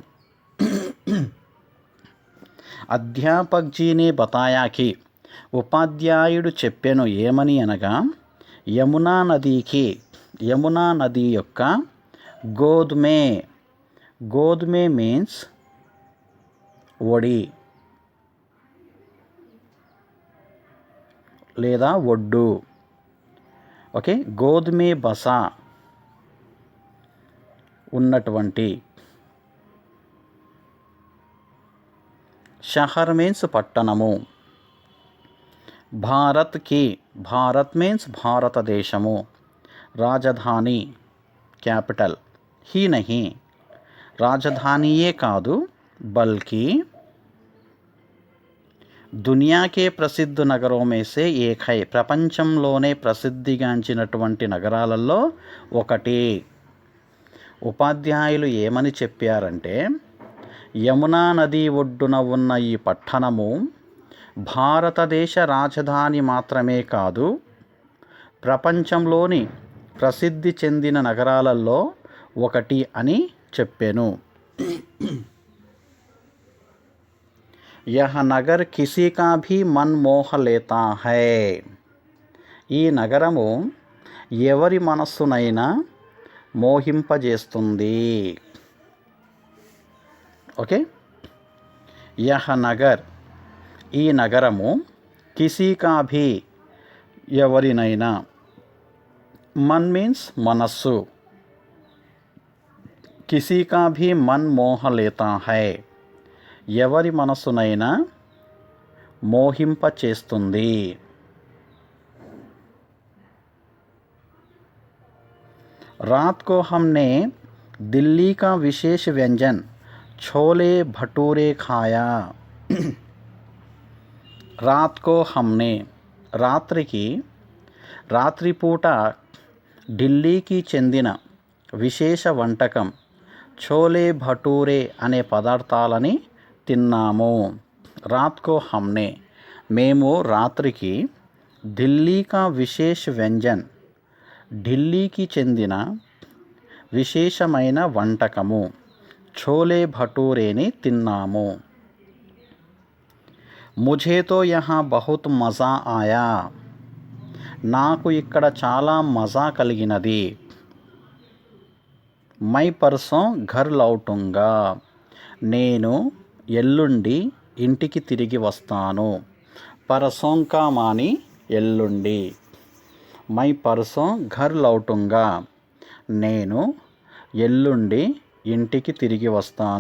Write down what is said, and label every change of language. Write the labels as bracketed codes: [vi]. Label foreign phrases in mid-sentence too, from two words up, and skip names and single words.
[hi] अध्यापक जी ने बताया कि, [te] ఉపాధ్యాయుడు చెప్పెను ఏమని అనగా, యమునా నది యొక్క [hi] गोद में [te] మీన్స్ ఒడి లేదా ఒడ్డు, ఓకే, [hi] गोद में बसा [te] ఉన్నటువంటి, షహర్ మీన్స్ పట్టణము, భారత్ కి, భారత్ మీన్స్ భారతదేశము, రాజధాని క్యాపిటల్, [hi] ही नहीं [te] రాజధానియే కాదు [hi] बल्कि दुनिया के प्रसिद्ध नगरों में से एक है, [te] ప్రపంచంలోనే ప్రసిద్ధిగాంచినటువంటి నగరాలలో ఒకటి. ఉపాధ్యాయులు ఏమని చెప్పారంటే, యమునా నది ఒడ్డున ఉన్న ఈ పట్టణము భారతదేశ రాజధాని మాత్రమే కాదు, ప్రపంచంలోని ప్రసిద్ధి చెందిన నగరాలలో ఒకటి అని చెప్పాను. [hi] यह नगर किसी का भी मन मोह लेता है, [te] ఈ నగరము ఎవరి మనస్సునైనా మోహింపజేస్తుంది. ఓకే, [hi] यह नगर [te] ఈ నగరము, [hi] किसी का भी [te] ఎవరినైనా, మన్ మీన్స్ మనస్సు, [hi] किसी का भी मन मोह लेता है [te] ఎవరి మనస్సునైనా మోహింప చేస్తుంది. [hi] रात को हमने दिल्ली का विशेष व्यंजन छोले भटूरे खाया. रात को हमने [te] రాత్రికి, రాత్రిపూట ఢిల్లీకి చెందిన విశేష వంటకం ఛోలే భటూరే అనే పదార్థాలని తిన్నాము. [hi] रात को हमने [te] మేము రాత్రికి, [hi] दिल्ली का विशेष व्यंजन [te] ఢిల్లీకి చెందిన విశేషమైన వంటకము ఛోలే భటూరేని తిన్నాము. [hi] मुझे तो यहाँ बहुत मज़ा आया [te] నాకు ఇక్కడ చాలా మజా కలిగినది. [hi] मैं परसों घर लौटूँगा [te] నేను ఎల్లుండి ఇంటికి తిరిగి వస్తాను. [hi] परसों का मानी ఎల్లుండి, मैं परसों घर लौटूँगा [te] నేను ఎల్లుండి ఇంటికి తిరిగి వస్తాను.